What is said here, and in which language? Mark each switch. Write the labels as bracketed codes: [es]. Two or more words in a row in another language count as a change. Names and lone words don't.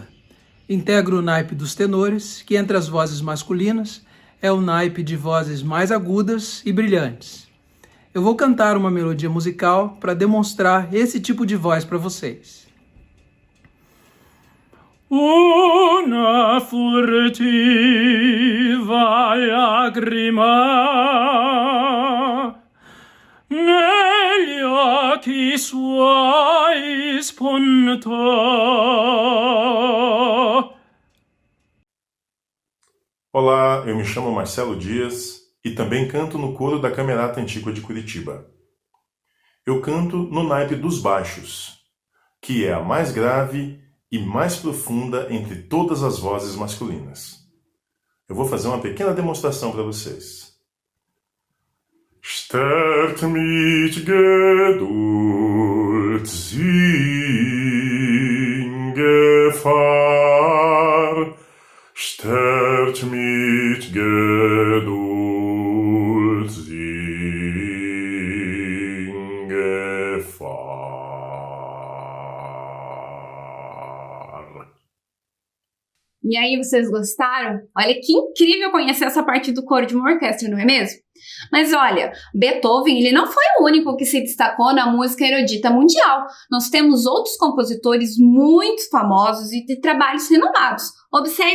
[pt] Integro o naipe dos tenores, que entre as vozes masculinas é o naipe de vozes mais agudas e brilhantes. Eu vou cantar uma melodia musical para demonstrar esse tipo de voz para vocês. [it] Una furtiva lagrima negli occhi suoi spuntò. [pt] Olá, eu me chamo Marcelo Dias e também canto no coro da Camerata Antíqua de Curitiba. Eu canto no naipe dos baixos, que é a mais grave e mais profunda entre todas as vozes masculinas. Eu vou fazer uma pequena demonstração para vocês. [de] Stärkt mich Geduld, in Gefahr. Stärkt mich Geduld, in Gefahr. [pt] E aí, vocês gostaram? Olha que incrível conhecer essa parte do coro de uma orquestra, não é mesmo? Mas olha, Beethoven ele não foi o único que se destacou na música erudita mundial. Nós temos outros compositores muito famosos e de trabalhos renomados.